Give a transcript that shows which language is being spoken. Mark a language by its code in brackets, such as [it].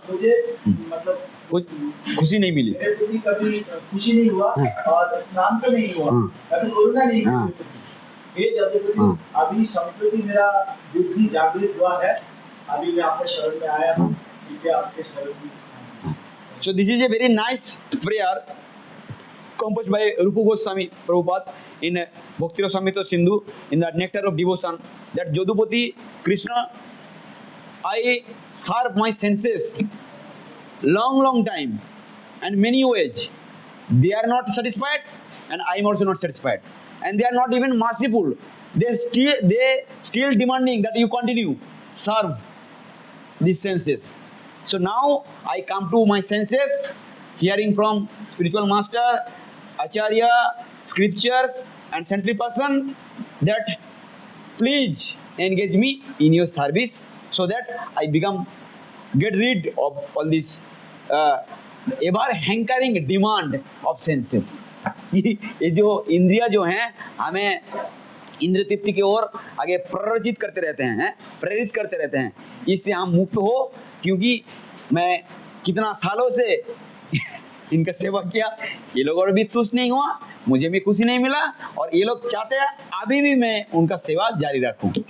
[hi] मुझे मतलब कुछ खुशी नहीं मिली, मेरे प्रति कभी खुशी नहीं हुआ और शांत नहीं हुआ, कभी करुणा नहीं हुई। हे जदुपति, अभी संप्रति मेरा बुद्धि जागृत हुआ है, अभी मैं आपके शरण में आया हूँ, कृपया आपके शरण में। [en] So this is a very nice prayer composed by Rupa Goswami Prabhupada in Bhakti Rasamrita Sindhu in the Nectar of Devotion, that Jadupati Krishna, I serve my senses long time and many ways. They are not satisfied and I am also not satisfied. And they are not even merciful. They still demanding that you continue serve these senses. So now I come to my senses, hearing from spiritual master, acharya, scriptures and saintly person, that please engage me in your service so that I get rid of all this ever hankering demand of senses. [hi] ये जो इंद्रिया जो हैं हमें इंद्रिय तृप्ति की ओर आगे प्रेरित करते रहते हैं, इससे हम मुक्त हो, क्योंकि मैं कितना सालों से इनका सेवा किया, ये लोग और भी तुष्ट नहीं हुआ, मुझे भी खुशी नहीं मिला और ये लोग चाहते हैं अभी भी मैं उनका सेवा जारी रखूं।